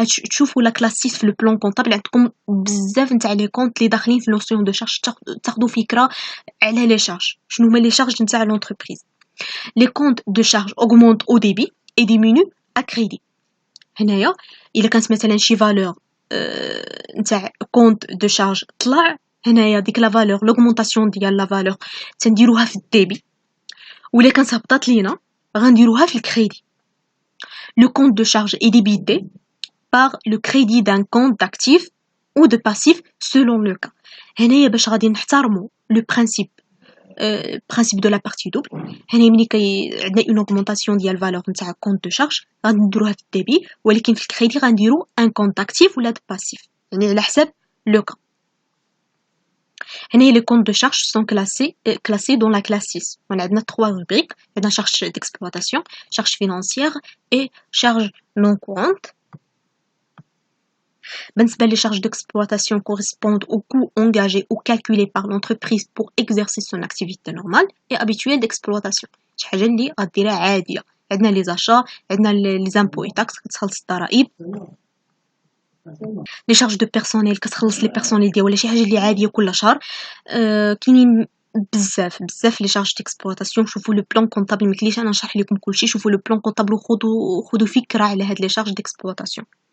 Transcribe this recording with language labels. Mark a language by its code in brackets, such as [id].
[ar] تشوفوا لا كلاس 6 في لو بلان كونطابل عندكم بزاف نتاع لي كونط اللي داخلين في نوسيون دو شارج، تاخذوا فكره على لي شارج، شنو هما لي شارج نتاع لونتربريز. [fr] Les comptes de charge augmentent au débit et diminuent à crédit. [ar] هنايا الا كانت مثلا شي فالور نتاع كونت دو شارج طلع هنايا ديك لا فالور لوغمونطاسيون ديال لا فالور تنديروها في الديبي ولا كانت هبطات لينا غنديروها في الكريدي. [fr] Le compte de charge est débité par le crédit d'un compte d'actif ou de passif selon le cas. [ar] هنايا باش غادي نحترموا لو [fr] principe de la partie double. [ar] هنا ملي عندنا [fr] une augmentation [ar] ديال valeur نتاع [fr] compte de charge [ar] غادي نديروها في الديبي ولكن في الكريدي غنديروا [fr] un compte actif [ar] ولا [fr] de passif [ar] يعني على حساب le cas. هنا [fr] les comptes de charge sont classés dans la classe 6. On a 3 rubriques, il y a charge d'exploitation, charge financière et charge non courante. Les charges d'exploitation correspondent aux coûts engagés ou calculés par l'entreprise pour exercer son activité normale et habituelle d'exploitation. [ar] شي حاجة اللي غديرها عادية. [fr] عندنا les achats, عندنا les impôts et taxes [ar] كتخلص الضرائب. [fr] les charges de personnel [ar] كتخلص les personnel ديال ولا شي حاجة اللي عادية كل شهر. كاينين بزاف لي شارج ديكسبلوطاسيون. شوفوا لو بلان كونطابل مكليش انا نشرح لكم كلشي. شوفوا لو بلان كونطابل وخذوا فكرة على هاد لي شارج ديكسبلوطاسيون.